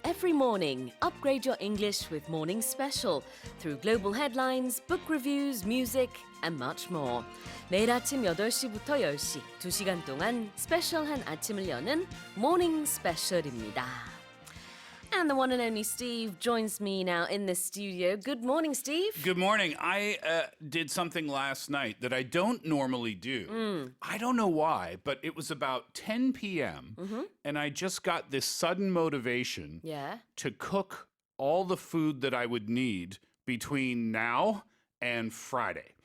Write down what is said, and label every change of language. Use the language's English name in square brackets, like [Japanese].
[English] every morning, upgrade your English with Morning Special through global headlines, book reviews, music, and much more. [Korean] 매일 아침 8시부터 10시, 2시간 동안 스페셜한 아침을 여는 Morning Special입니다. [English] And the one and only Steve joins me now in the studio. Good morning, Steve. Good morning. I did something last night that I don't normally do. I don't know why, but it was about 10 p.m. And I just got this sudden motivation to cook all the food that I would need between now and Friday.